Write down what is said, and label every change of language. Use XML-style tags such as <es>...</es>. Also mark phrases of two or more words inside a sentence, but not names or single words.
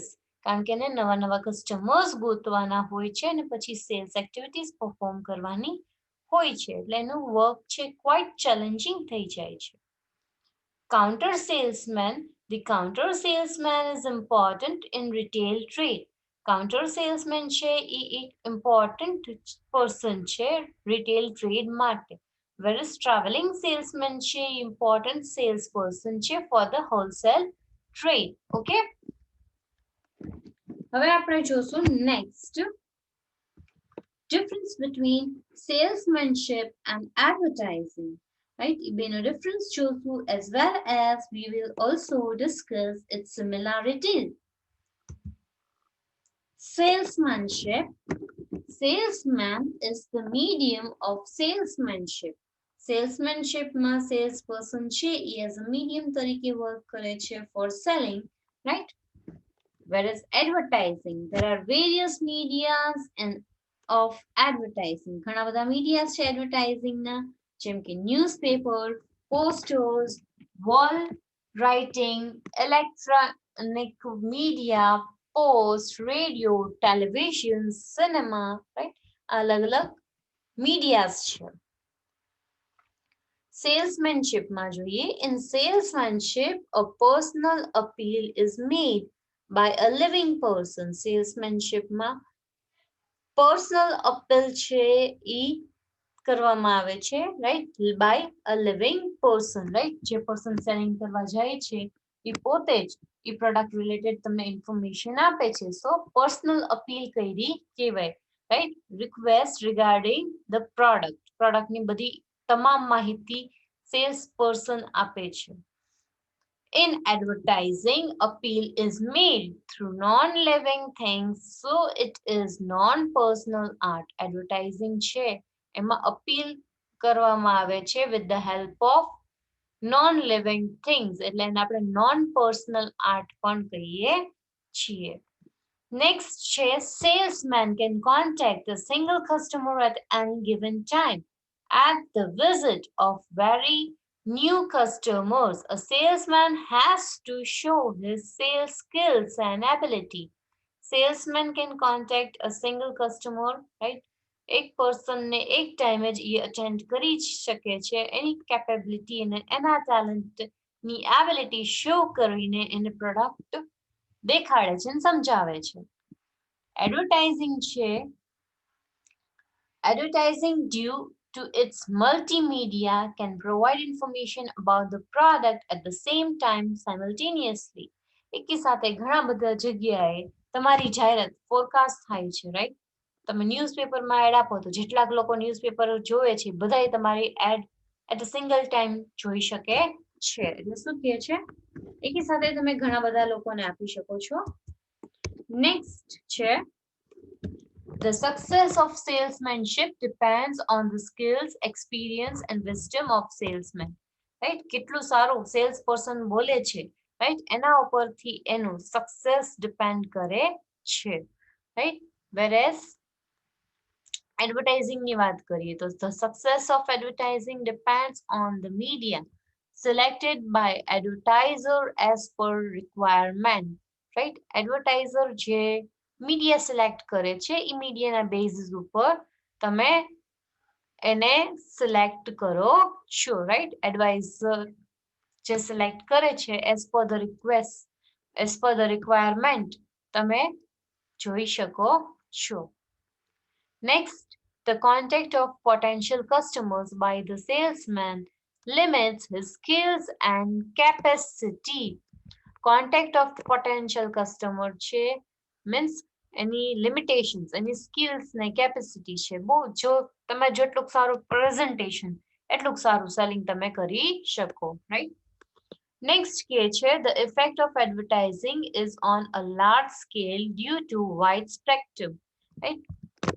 <gu>કારણ કે એને નવા નવા કસ્ટમર્સ ગોતવાના હોય છે અને પછી</gu> <en>sales activities perform</en> <gu>કરવાની હોય છે, એટલે એનું વર્ક છે</gu> <en>quite challenging</en> <gu>થઈ જાય છે.</gu> <en>Counter salesman. The counter salesman is important in retail trade. counter salesman</en> <gu>છે એ એક</gu> <en>important person છે retail trade માટે. whereas traveling salesman</en> <gu>છે એ</gu> <en>important sales person છે for the wholesale trade. ઓકે,</en> <gu>હવે આપણે જોશું</gu> <en>નેક્સ્ટ difference between salesmanship and advertising. Right? બેનો difference જોશું as well as we will also discuss its similarities. Salesmanship. Salesman is the medium of salesmanship. Salesmanshipમાં sales person</en> <gu>છે એ</gu> <en>as a medium તરીકે work</en> <gu>કરે છે</gu> <en>for selling, right? Whereas advertising, there are various medias and of advertising.</en> <gu>ઘણા બધા</gu> <en>medias છે advertising ના,</en> <gu>જેમ કે</gu> <en>newspaper, posters, wall writing, electronic media, post, radio, television, cinema, right?</en> <gu>અલગ અલગ medias છે. Salesmanshipમાં જોઈએ,</gu> <en>in salesmanship a personal appeal is made by a living person.</en> <gu>Salesmanshipમાં</gu> <en>personal appeal</en> <gu>છે ઈ કરવામાં આવે છે,</gu> <en>right, by a living person, right,</en> <gu>જે</gu> <en>person selling</en> <gu>કરવા જાય છે એ પોતે જ એ</gu> <en>product related</en> <gu>તમને ઇન્ફોર્મેશન આપે છે,</gu> <en>so personal appeal</en> <gu>કરી કહેવાય, right.</gu> <en>request regarding the productની</en> <gu>બધી તમામ માહિતી</gu> <en>sales person</en> <gu>આપે છે.</gu> <en>In advertising, appeal is made through non-living things, so it is non-personal art. Advertising</en> <gu>છે એમાં</gu> <en>appeal</en> <gu>કરવામાં આવે છે</gu> <en>with the help of non-living things,</en> <gu>એટલે એને આપણે</gu> <en>non-personal art</en> <gu>પણ કહીએ છીએ.</gu> <en>Next છે salesman can contact a single customer at any given time. At the visit of very new customers, a salesman has to show his sales skills and ability. Salesman can contact a single customer, right?</en> <gu>એક પર્સનને એક ટાઈમે જ એ અટેન્ડ કરી શકે છે, એની કેપેબિલિટી અને એના ટેલેન્ટની</gu> <en>ability show</en> <gu>કરીને એને પ્રોડક્ટ દેખાડે છે અને સમજાવે છે. એડવર્ટાઇઝિંગ છે,</gu> <en>advertising due to its multimedia can provide information about the product at the same time simultaneously.</en> <gu>એકી સાથે ઘણા બધા જગ્યાએ તમારી જાહેરાત ફોરકાસ્ટ થાય છે, રાઈટ. તમે ન્યૂઝપેપરમાં એડ આપો તો જેટલાક લોકો ન્યૂઝપેપર જોવે છે બધાએ તમારી</gu> <en>ad at a single time</en> <gu>જોઈ શકે છે, એટલે શું કહે છે એકી સાથે તમે ઘણા બધા લોકોને આપી શકો છો.</gu> <en>નેક્સ્ટ છે the success of salesmanship depends on the skills, experience and wisdom of salesman. Right?</en> <gu>કેટલું સારું</gu> <en>sales person</en> <gu>બોલે છે, right? એના ઉપરથી એનું સક્સેસ ડિપેન્ડ કરે છે,</gu> <en>right? Whereas advertising</en> <gu>ની વાત કરીએ તો</gu> <en>the success of advertising depends on the media selected by advertiser as per requirement, right?</en> <gu>Advertiser જે</gu> <en>media select</en> <gu>કરે છે એ મીડિયાના બેઝિસ ઉપર તમે એને સિલેક્ટ કરો છો, રાઈટ.</gu> <en>એડવાઇઝર જે સિલેક્ટ</en> <gu>કરે છે</gu> <en>as per the request, as per the requirement</en> <gu>તમે જોઈ શકો છો.</gu> <en>નેક્સ્ટ, the contact of potential customers by the salesman limits his skills and capacity. Contact of potential customer છે મીન્સ એની લિમિટેશન્સ, એની સ્કિલ્સ ને કેપેસિટી છે.</en> <gu>બહુ જો તમે જેટલું સારું પ્રેઝન્ટેશન એટલું સારું સેલિંગ તમે કરી શકો, રાઈટ?</gu> <en>નેક્સ્ટ</en> <gu>કે છે</gu> <en>the effect of advertising is on a large scale due to widespread, right?</en>